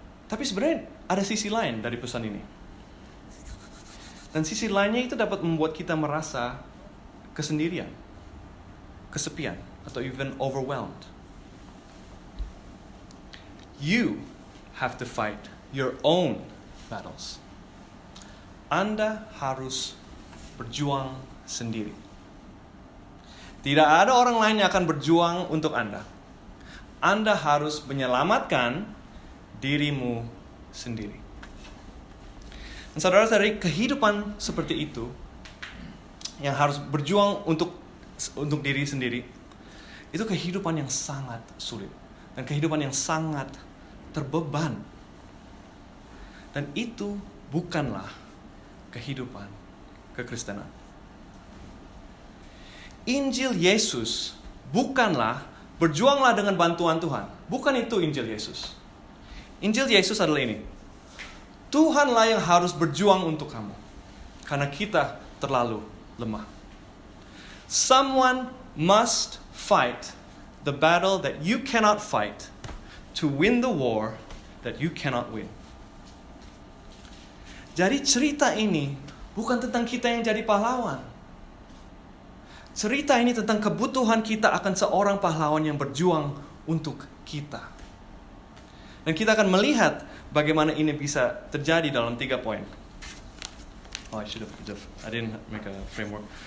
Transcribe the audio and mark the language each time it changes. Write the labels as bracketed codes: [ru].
[id] Tapi sebenarnya ada sisi lain dari pesan ini. Dan sisi lainnya itu dapat membuat kita merasa kesendirian, kesepian, atau [en] even overwhelmed. You have to fight your own battles. [id] Anda harus berjuang sendiri. Tidak ada orang lain yang akan berjuang untuk Anda. Anda harus menyelamatkan dirimu sendiri. Saudara-saudari, kehidupan seperti itu yang harus berjuang untuk diri sendiri, itu kehidupan yang sangat sulit dan kehidupan yang sangat terbeban. Dan itu bukanlah kehidupan kekristenan. Injil Yesus bukanlah berjuanglah dengan bantuan Tuhan. Bukan itu Injil Yesus. Injil Yesus adalah ini. Tuhanlah yang harus berjuang untuk kamu. Karena kita terlalu lemah. [en] Someone must fight the battle that you cannot fight to win the war that you cannot win. [id] Jadi cerita ini bukan tentang kita yang jadi pahlawan. Cerita ini tentang kebutuhan kita akan seorang pahlawan yang berjuang untuk kita. Dan kita akan melihat bagaimana ini bisa terjadi dalam 3 poin. [en] I didn't make a framework.